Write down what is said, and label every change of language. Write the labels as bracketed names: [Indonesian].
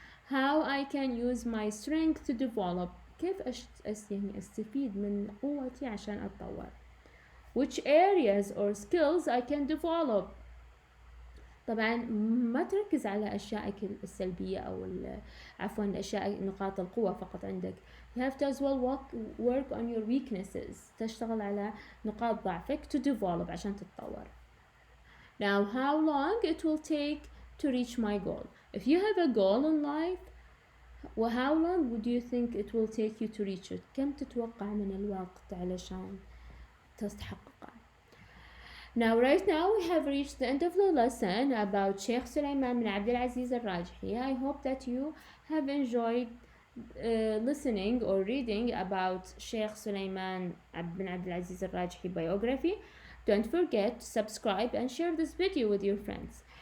[English] How I can use my strength to develop, [Arabic] كيف يعني استفيد من قوتي عشان اتطور. [English] Which areas or skills I can develop. [Arabic] طبعا ما تركز على أشيائك السلبية أو عفوا أشياء نقاط القوة فقط عندك. [English] You have to as well work on your weaknesses. [Arabic] تشتغل على نقاط ضعفك [English] to develop [Arabic] عشان تتطور. [English] Now, how long it will take to reach my goal. If you have a goal in life, well, how long would you think it will take you to reach it? [Arabic] كم تتوقع من الوقت علشان تستحققه. [English] Now, right now, we have reached the end of the lesson about Sheikh Sulaiman bin Abdul Aziz Al-Rajhi. I hope that you have enjoyed listening or reading about Sheikh Sulaiman bin Abdul Aziz Al-Rajhi biography. Don't forget to subscribe and share this video with your friends.